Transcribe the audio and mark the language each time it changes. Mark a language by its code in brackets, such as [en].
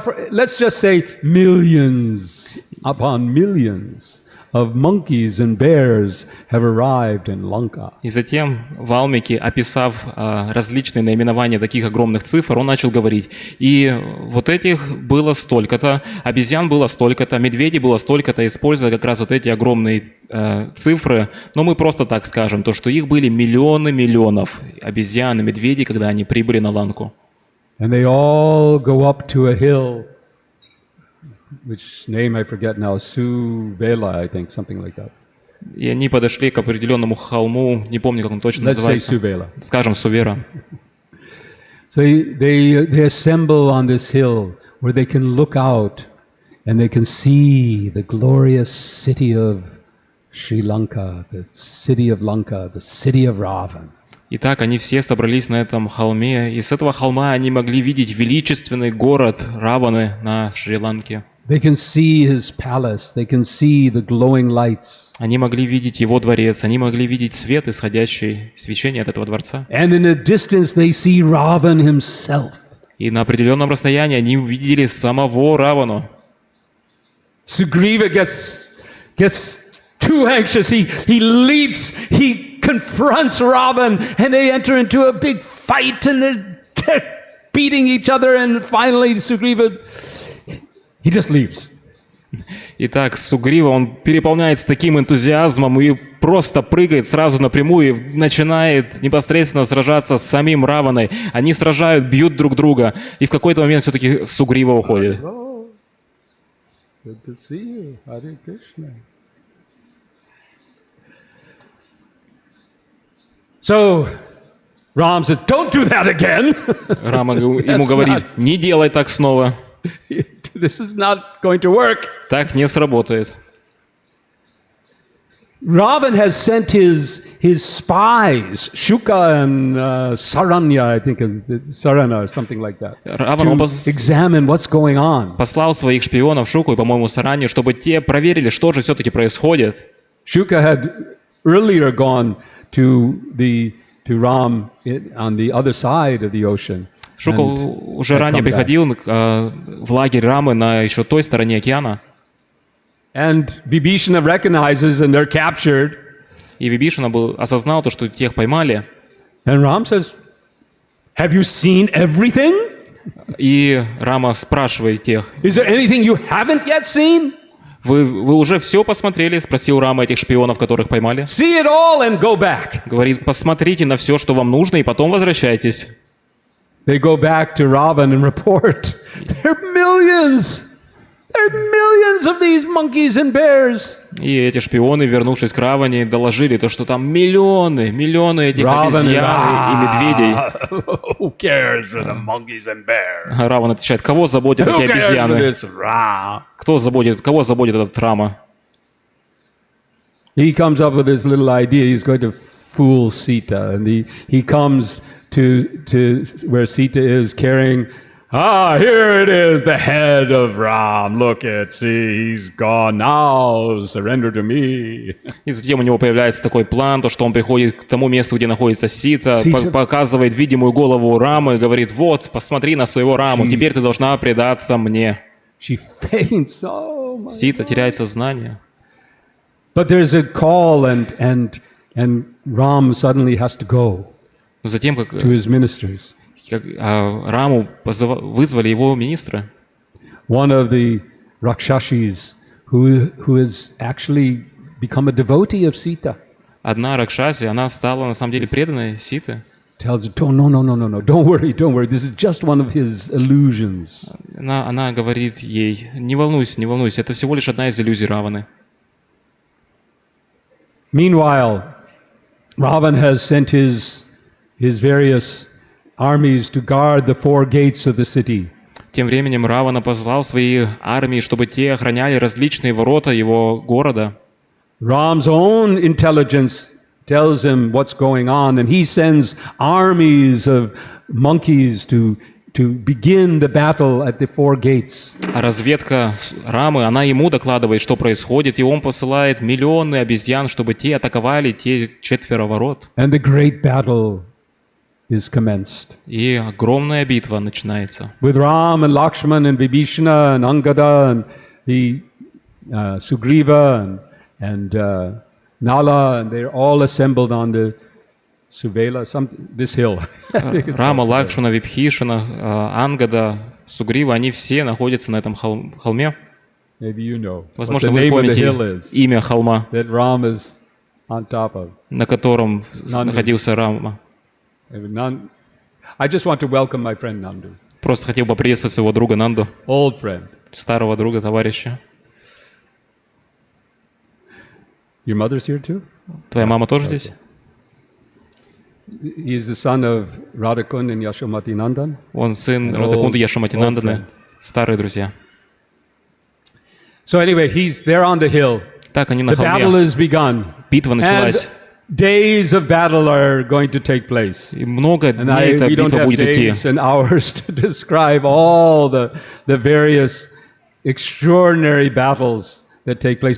[en] Let's just say millions upon millions of monkeys and bears have arrived in Lanka. [ru] И затем Валмики, описав различные наименования таких огромных цифр, он начал говорить. И вот этих было столько-то, обезьян было столько-то, медведей было столько-то, используя как раз вот эти огромные цифры. Но мы просто так скажем, то, что их были миллионы миллионов обезьян и медведей, когда они прибыли на Ланку. [en] And they all go up to a hill, which name I forget now, Suvela, I think, something like that. [ru] И они подошли к определенному холму, не помню, как он точно называется. [en] Let's say Suvela. [ru] Скажем, Сувера. [en] So they assemble on this hill where they can look out and they can see the glorious city of Sri Lanka, the city of Lanka, the city of Ravan. [ru] Итак, они все собрались на этом холме, и с этого холма они могли видеть величественный город Раваны на Шри-Ланке. [en] They can see his palace, they can see the glowing lights. [ru] Они могли видеть его дворец, они могли видеть свет, исходящий свечение от этого дворца. [en] And in the distance they see Ravan himself. [ru] И на определенном расстоянии они увидели самого Равану. [en] Sugriva gets too anxious. He leaps, he confronts Ravan, and they enter into a big fight, and they're beating each other, and finally Sugriva, he just leaves. [ru] Итак, Сугрива, он переполняется таким энтузиазмом и просто прыгает сразу напрямую и начинает непосредственно сражаться с самим Раваной. Они сражают, бьют друг друга, и в какой-то момент все-таки Сугрива уходит. [en] Good to see you. Hare Krishna. So Ram says, "Don't do that again." [ru] Рама ему говорит: не делай так снова. [en] This is not going to work. [ru] Так не сработает. [en] Ravan has sent his spies, Shuka and Saranya, I think is Sarana or something like that, [ru] Раван [en] to examine what's going on. [ru] Послал своих шпионов Шуку и, по-моему, Саранию, чтобы те проверили, что же все-таки происходит. [en] Shuka had earlier gone to Ram on the other side of the ocean. [ru] Шука уже ранее приходил в лагерь Рамы на еще той стороне океана. [en] And Vibhishana recognizes and they're captured. [ru] И Вибишана осознал то, что тех поймали. [en] And Ram says, "Have you seen everything?" [ru] И Рама спрашивает тех: [en] "Is there anything you haven't yet seen?" [ru] Вы уже все посмотрели? Спросил Рама этих шпионов, которых поймали. [en] See it all and go back. [ru] Говорит: посмотрите на все, что вам нужно, и потом возвращайтесь. [en] They go back to Ravan and report. There are millions. There are millions of these monkeys and bears. [ru] И эти шпионы, вернувшись к Раване, доложили то, что там миллионы этих обезьян и медведей. [en] Who cares for the monkeys and bears? [ru] Раван отвечает: кого заботят эти обезьяны? Кого заботит этот Рама? [en] He comes up with this little idea. He's going to fool Sita, and he comes to where Sita is carrying. Here it is, the head of Ram. Look at, see, he's gone now. Surrender to me. [ru] И затем у него появляется такой план, то, что он приходит к тому месту, где находится Сита, показывает видимую голову Рамы и говорит: вот, посмотри на своего Раму, теперь ты должна предаться мне. [en] She faints. Oh my [ru] Сита теряет сознание. [en] But there's a call, and Ram suddenly has to go [ru] Затем, [en] to his ministers. [ru] Раму вызвали его министры. [en] One of the Rakshashis who has actually become a devotee of Sita. [ru] Одна Ракшаси, она стала на самом деле преданной Ситы. [en] Tells her, no, don't worry, this is just one of his illusions. [ru] Она говорит ей: не волнуйся, это всего лишь одна из иллюзий Раваны. [en] Meanwhile, Ravan has sent his various armies to guard the four gates of the city. [ru] Тем временем Равана послал свои армии, чтобы те охраняли различные ворота его города. [en] Ram's own intelligence tells him what's going on, and he sends armies of monkeys to begin the battle at the four gates. [ru] А разведка Рамы, она ему докладывает, что происходит, и он посылает миллионы обезьян, чтобы те атаковали те 4 ворот. [en] And the great battle is commenced. [ru] И огромная битва начинается. [en] With Ram and Lakshman and Vibhishana and Angada and the Sugriva and Nala, and they're all assembled on the Suvela, this hill. [ru] Рама, Лакшмана, Вибхишана, Ангада, Сугрива, они все находятся на этом холме. [en] Maybe you know. [ru] Возможно, вы помните имя холма, [en] that Ram is on top of. [ru] на котором находился Рама. [en] I just want to welcome my friend Nandu. [ru] Просто хотел поприветствовать своего друга Нанду, [en] Old friend. [ru] старого друга, товарища. [en] Your mother's here too? [ru] Твоя мама тоже здесь? [en] He's the son of Radhakund and Yashomati Nandan. [ru] Он сын Радакунды и Яшомати Нанданы, старые друзья. [en] So anyway, he's there on the hill. [ru] Так, они на [en] The battle [ru] холме. [en] has begun. [ru] Битва началась. [en] And days of battle are going to take place. [ru] И много [en] And [ru] дней эта [en] we don't [ru] битва [en] have [ru] будет идти. [en] days and hours to describe all the various extraordinary battles that take place.